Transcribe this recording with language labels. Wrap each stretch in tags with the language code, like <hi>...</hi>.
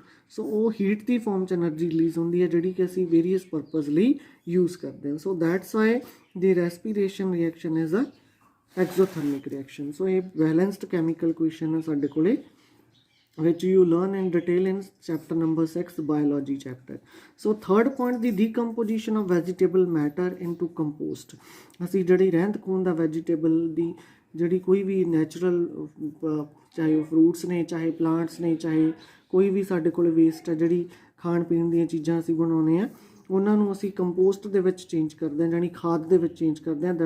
<pa>ਸੋ ਉਹ ਹੀਟ ਦੀ ਫਾਰਮ 'ਚ energy release ਹੁੰਦੀ ਹੈ ਜਿਹੜੀ ਕਿ ਅਸੀਂ ਵੇਰੀਅਸ ਪਰਪਸ ਲਈ ਯੂਜ਼ ਕਰਦੇ ਹਾਂ।</pa> <en>So that's why the respiration reaction is a exothermic reaction.</en> <pa>ਸੋ ਇਹ ਬੈਲੈਂਸਡ ਕੈਮੀਕਲ ਕੁਐਸਚਨ ਹੈ ਸਾਡੇ ਕੋਲੇ</pa> <en>which you learn in detail in chapter number 6 biology chapter। So third point, the decomposition of vegetable matter into compost।</en> <pa>ਅਸੀਂ ਜਿਹੜੀ ਰਹਿੰਦ ਖੂੰਹਦ ਦਾ vegetable ਦੀ ਜਿਹੜੀ ਕੋਈ ਵੀ ਨੈਚੁਰਲ ਚਾਹੇ ਉਹ ਫਰੂਟਸ ਨੇ, ਚਾਹੇ ਪਲਾਂਟਸ ਨੇ, ਚਾਹੇ ਕੋਈ ਵੀ ਸਾਡੇ ਕੋਲ ਵੇਸਟ ਹੈ ਜਿਹੜੀ ਖਾਣ ਪੀਣ ਦੀਆਂ ਚੀਜ਼ਾਂ ਅਸੀਂ ਬਣਾਉਂਦੇ ਹਾਂ ਉਹਨਾਂ ਨੂੰ ਅਸੀਂ ਕੰਪੋਸਟ ਦੇ ਵਿੱਚ ਚੇਂਜ ਕਰਦੇ ਹਾਂ, ਜਾਣੀ ਖਾਦ ਦੇ ਵਿੱਚ ਚੇਂਜ ਕਰਦੇ ਹਾਂ।</pa>